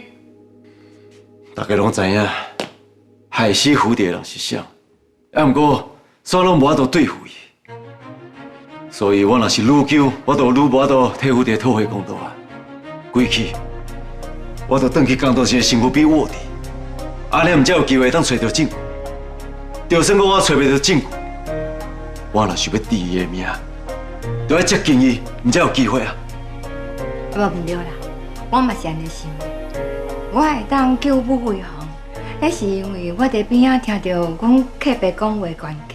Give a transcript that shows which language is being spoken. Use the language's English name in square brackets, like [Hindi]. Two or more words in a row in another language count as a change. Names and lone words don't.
[Min Nan Chinese] 大家拢知影，害死蝴蝶的人是谁，啊，毋过。煞拢无法度对付伊，所以我若是愈久，我就愈无法度替蝴蝶讨回公道啊！归去，我就转去江道生的身躯边卧底，安尼毋才有机会当找到证据。就算我找袂到证据，我若想要治伊的命，就要接近伊，毋才有机会啊！无对啦，我嘛是安尼想的，我会当救母为红，那是因为我伫边仔听到阮客爸讲话关键。